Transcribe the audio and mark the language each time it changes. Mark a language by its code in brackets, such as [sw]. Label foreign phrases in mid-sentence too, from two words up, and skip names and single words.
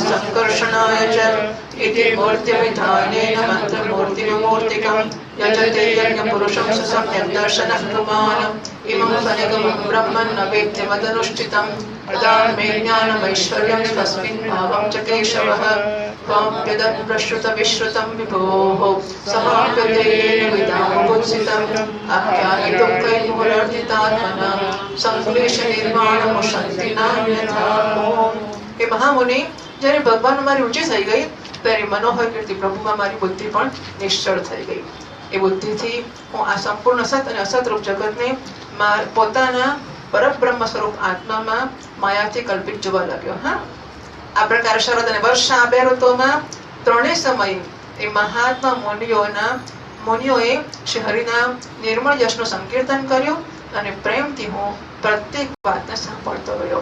[sa] संकर्षणाय च इति मूर्तिविधानेन मन्त्रमूर्तिविमूर्तिकं यजते यज्ञपुरुषं सुसम्यक् दर्शनः कुमारम् इमं फलगमं ब्रह्मन् न वेत्ति मदनुष्ठितं प्रदान मे ज्ञानमैश्वर्यं स्वस्मिन् भावं च केशवः त्वाप्यदत् प्रश्रुतविश्रुतं विभोः समाप्यते येन विदामुत्सितम् आख्यायितुं कैर्मुहुरर्जितात्मना संक्लेशनिर्वाणमुशन्ति नान्यथा। हे महामुनि, [gu] જ્યારે ભગવાન મારી ઊંચી થઈ ગઈ ત્યારે મનોહર કીર્તિ પ્રભુમાં મારી બુદ્ધિ પણ નિશ્ચળ થઈ ગઈ. એ બુદ્ધિથી હું આ સંપૂર્ણ સત અને અસતરૂપ જગતને પોતાના પરબ્રહ્મ સ્વરૂપ આત્મામાં માયાથી કલ્પિત જોવા લાગ્યો. હા, આ પ્રકારે શરદ અને વર્ષા આ બે ઋતુમાં ત્રણેય સમયે એ મહાત્મા મુનિઓએ શ્રી હરિના નિર્મળ યશનું સંકીર્તન કર્યું અને પ્રેમથી હું પ્રત્યેક વાતને સાંભળતો રહ્યો.